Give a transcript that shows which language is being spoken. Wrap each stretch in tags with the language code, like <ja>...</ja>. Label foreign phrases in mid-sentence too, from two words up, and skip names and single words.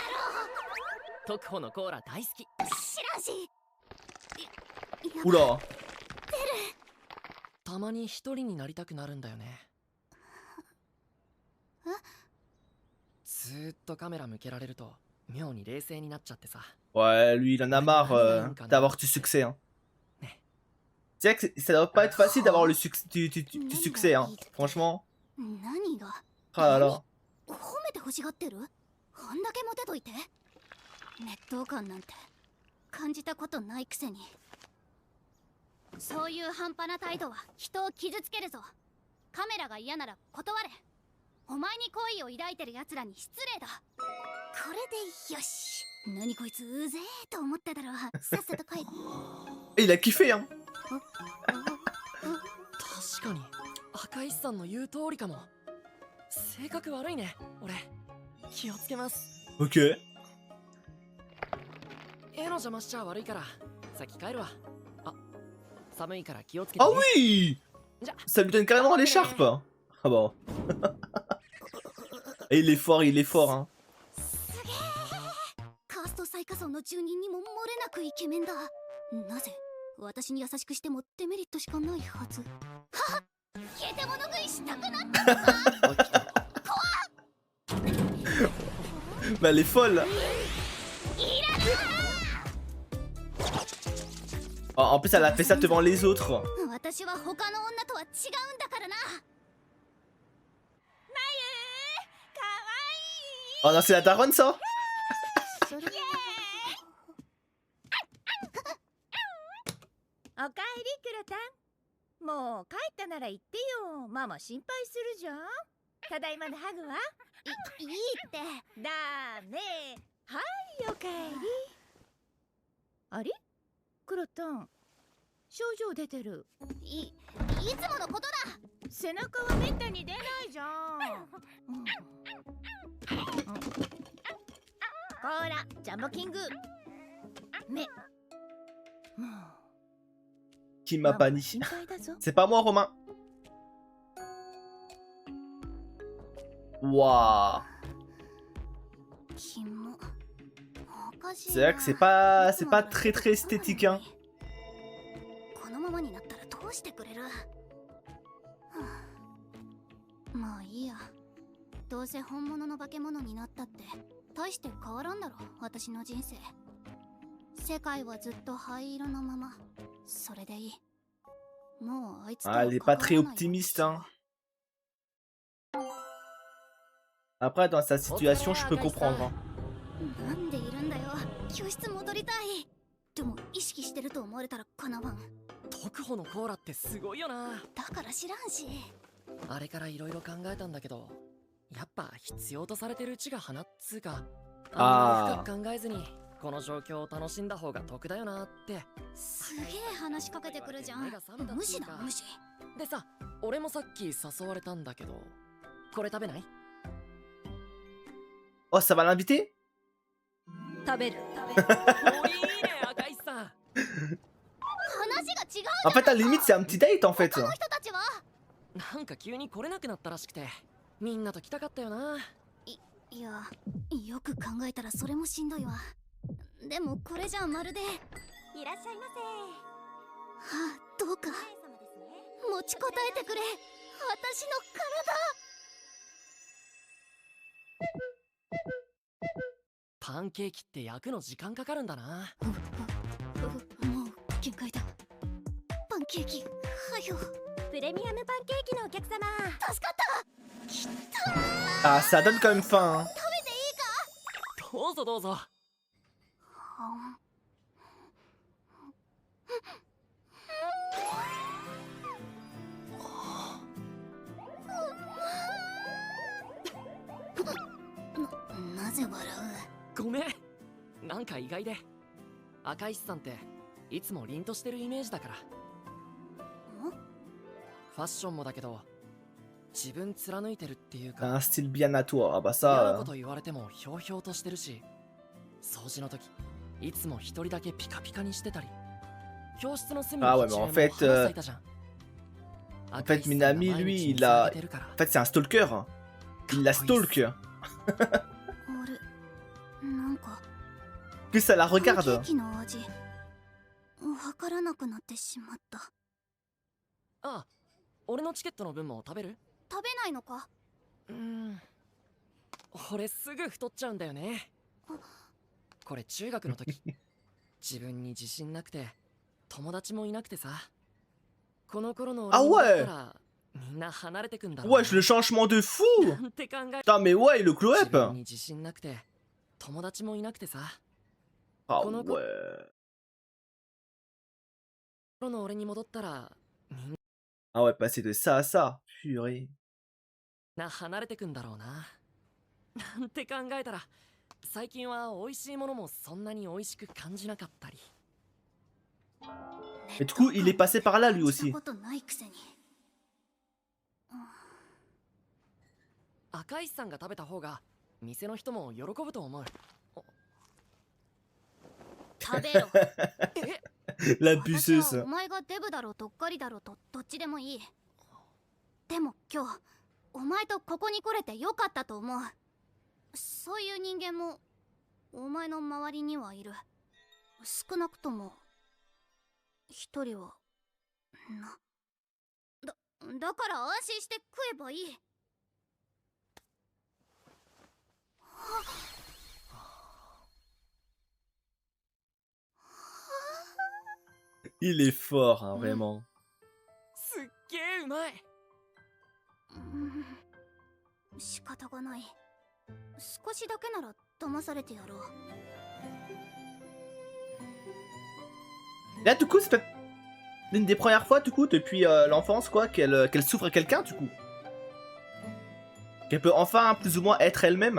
<ja>特保のコーラ大好きろ知らんし</ja> <fr>Oula.</fr> <ja>たまに一人になりたくなるんだよねずーっとカメラ向けられると妙に冷静になっちゃってさ</ja> <fr>Ouais, lui, il en a marre d'avoir du succès. Hein. C'est vrai que ça doit pas être facile d'avoir le du succès, hein. Franchement.</fr> <ja>何が</ja> <fr>Ah là là.</fr> <ja>褒めて欲しがってるあんだけモテといて熱湯感なんて感じたことないくせにそういう半端な態度は人を傷つけるぞカメラが嫌なら断れお前に好意を抱いてる奴らに失礼だこれでよし何こいつうぜえと思っただろさっさと帰る</ja> <fr>Et il a kiffé, hein.</fr> <ja>確かに赤石さんの言う通りかも性格悪いね俺気をつけます</ja> <fr>Ok.</fr> <ja>絵の邪魔しちゃ悪いから先帰るわあ寒いから気をつけて、 Ah ね、</ja> <fr>oui. Ça lui donne carrément l'écharpe. Ah bon. Et il est fort, hein.</fr> <ja>すげえカースト最下層の住人にも漏れなくイケメンだなぜ私に優しくしてもデメリットしかないはずはっゲテモノ食いしたくなったのか</ja> <fr>Bah, elle est folle. Oh, en plus, elle a fait ça devant les autres.</fr> <ja>私は他の女とは違うんだからな</ja> <fr>Oh non, c'est la daronne, ça.</fr> <ja>それおかえりクロタンもう帰ったなら言ってよママ心配するじゃんただいまのハグはいいってだねはいおかえりあれクロタン症状出てるいつものことだ背中はめったに出ないじゃん、こーらジャンボキング目もう</ja> <fr>Qui m'a banni.</fr> <ja>心配だぞ</ja> <fr>C'est pas moi, Romain. Waouh.</fr> <ja>キモおかしい</ja> <fr>C'est vrai que c'est pas très très esthétique, hein.</fr> <ja>このままになったらどうしてくれる、はあ、まあいいやどうせ本物の化け物になったって大して変わらんだろ私の人生世界はずっと灰色のままそれでいいもうあいつとは</ja> <fr>Ah, elle est pas très optimiste, hein. Après, dans sa situation, je peux comprendre. Hein.</fr> <ja>なんでいるんだよ教室戻りたいでも意識してると思われたらかなわん特保のコーラってすごいよなだから知らんしあれからいろいろ考えたんだけどやっぱ必要とされてるうちが花っつうかあんまり深く考えずにこの状況を楽しんだ方が得だよなってすげえ話しかけてくるじゃん無視だ無視でさ俺もさっき誘われたんだけどこれ食べない</ja> <fr>Oh, ça va l'inviter?</fr> <ja>食べるおいいね赤石さん話が違う</ja> <fr>En fait, à la limite, c'est un petit date, en fait.</fr> <ja>他の人たちはなんか急に来れなくなったらしくてみんなと来たかったよないやよく考えたらそれもしんどいわでもこれじゃまるでいらっしゃいませはあどうか持ちこたえてくれ私の体パンケーキって焼くの時間かかるんだな。もう限界だ。パンケーキはよ。プレミアムパンケーキのお客様。助かった。</ja> <fr>Ah, ça donne quand même faim. Hein.</fr> <ja>どうぞどうぞ。なぜ笑う？ごめん、なんか意外で。赤石さんっていつも凛としてるイメージだから。ファッションもだけど自分貫いてるっていうか、</ja> <fr>Un style bien à toi. Ah bah</fr> <ja>嫌な</ja> <fr>ça.</fr> <ja>こと言われてもひょうひょうとしてるし、掃除の時いつも一人だけピカピカにしてたり、教室の隅に</ja> <fr>Ah ouais,</fr> <ja>一</ja> <fr>mais</fr> <ja>面</ja> <fr>en</fr> <ja>も</ja> <fr>fait,</fr> <ja>花咲いたじゃん。</ja> <fr>En fait, Minami, lui, il a. En fait, c'est un stalker. Hein. Il la stalk.</fr> <ja>俺なんか</ja> <fr>Plus ça la</fr> <ja>パンケー</ja> <fr>regarde.</fr> <ja>キの味わからなくなってしまった。ああ、俺のチケットの分も食べる？食べないのか？俺すぐ太っちゃうんだよね。これ中学の時自分に自信なくて友達もいなくてさ、この頃の俺にだったらみんな離れてくんだろうな。</ja> <fr>Wesh, le changement de fou!</fr> <ja>なんて考え。</ja> <fr>Putain, mais ouais, le</fr> <ja>自</ja> <fr>cloep!</fr> <ja>分に自信なくて友達もいなくてさ、 Ah この</ja> <fr>ouais.</fr> <ja>頃の俺に戻ったらみん</ja> <fr>Ah ouais, passer de ça à ça. Purée.</fr> <ja>な離れてくんだろうな。なんて考えたら最近は美味しいものもそんなに美味しく感じなかったり。</ja> <fr>Mais du coup, il est passé par là lui</fr> <ja>感じ</ja> <fr>aussi.</fr> <ja>たことないくせに。赤石さんが食べた方が店の人も喜ぶと思う。食べろ。え、</ja> <fr>La</fr> <ja>私は</ja> <fr>buceuse.</fr> <ja>お前がデブだろうとっかりだろうとどっちでもいい。でも今日お前とここに来れてよかったと思う。そういう人間もお前の周りにはいる。少なくとも一人はな。だから安心して食えばいい。</ja> <fr>Il est fort, hein, vraiment.</fr> <ja>すっげえうまい。仕方がない。少しだけなら騙されてやろう。</ja> <fr>Là, du coup, c'est peut-être l'une des premières fois, du coup, depuis l'enfance, quoi, qu'elle souffre à quelqu'un, du coup. Qu'elle peut enfin, plus ou moins, être elle-même.</fr>